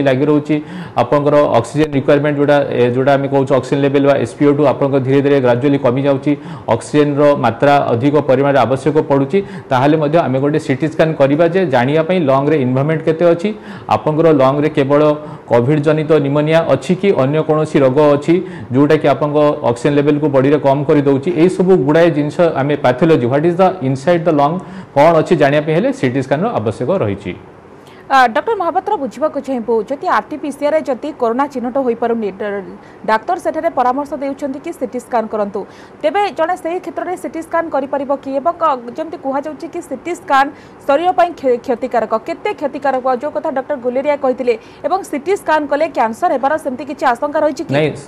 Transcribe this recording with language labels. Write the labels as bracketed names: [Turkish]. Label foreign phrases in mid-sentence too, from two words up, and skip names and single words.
[Odia] ଲାଗି ରହୁଛି ଆପଣଙ୍କର [English] oxygen requirement [Odia] ଯୋଡା ଯୋଡା ଆମେ କହୁଛୁ [English] oxygen level [Odia] ବା SpO2 ଆପଣଙ୍କର ଧୀରେ ଧୀରେ gradually କମି ଯାଉଛି ଅକ୍ସିଜେନ ର ମାତ୍ରା ଅଧିକ ପରିମାଣ ଆବଶ୍ୟକ ପଡୁଛି ତାହାଲେ ମଧ୍ୟ ଆମେ ଗୋଟେ [English] CT scan [Odia] କରିବା ଯେ ଜାଣିବା ପାଇଁ lung ରେ involvement କେତେ ଅଛି ଆପଣଙ୍କର lung ରେ କେବଳ କୋଭିଡ ଜନିତ ନିମୋନିଆ ଅଛି କି ଅନ୍ୟ କୌଣସି ରୋଗ ଅଛି ଯେଉଁଟା କି ଆପଣଙ୍କ [English] oxygen level [Odia] କୁ body ରେ କମ କରି ଦେଉଛି ଏ ସବୁ ଗୁଡାକ ଜିନିଷ ଆମେ pathology [English] what is the inside the lung [Odia] କଣ ଅଛି ଜାଣିବା ପାଇଁ ହେଲେ [English] CT scan [Odia] ର ଆବଶ୍ୟକ ରହିଛି ଡାକ୍ତର ମହାପାତ୍ର ବୁଝିବାକୁ ଚାହିଁବୁ ଯଦି RTPCR ଯଦି କରୋନା ଚିହ୍ନଟ ହୋଇ ପାରୁନି ଡାକ୍ତର ସେଠାରେ ପରାମର୍ଶ ଦେଉଛନ୍ତି କି [English] CT scan [Odia] କରନ୍ତୁ ତେବେ ଜଣେ ସେହି କ୍ଷେତ୍ର ରେ [English] CT scan [Odia] କରି ପାରିବେ କି ଏବଂ ଯେମିତି କୁହାଯାଉଛି କି [English] CT scan [Odia] ଶରୀର ପାଇଁ କ୍ଷତିକାରକ କେତେ କ୍ଷତିକାରକ ଯେଉଁ କଥା ଡାକ୍ତର ଗୁଲେରିଆ କହିଥିଲେ ଏବଂ [English] CT scan [Odia] କଲେ କ୍ୟାନସର ହେବାର ସେମିତି କିଛି ଆଶଙ୍କା ରହିଛି କି